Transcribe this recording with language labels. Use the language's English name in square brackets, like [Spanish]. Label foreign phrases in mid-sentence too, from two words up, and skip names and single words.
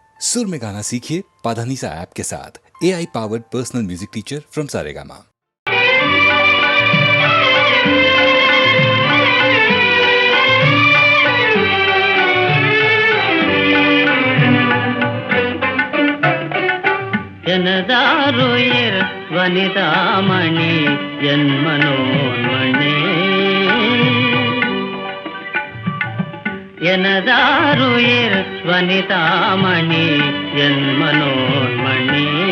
[Hindi] सुर में गाना सीखिए पाधानीसा ऐप के साथ। [English] AI powered personal music teacher from [Hindi] सारेगामा। [Tamil] எனதாருயிர் வனிதாமணி என் மனோன்மணி, எனதாருயிர் வனிதாமணி என் மனோன்மணி.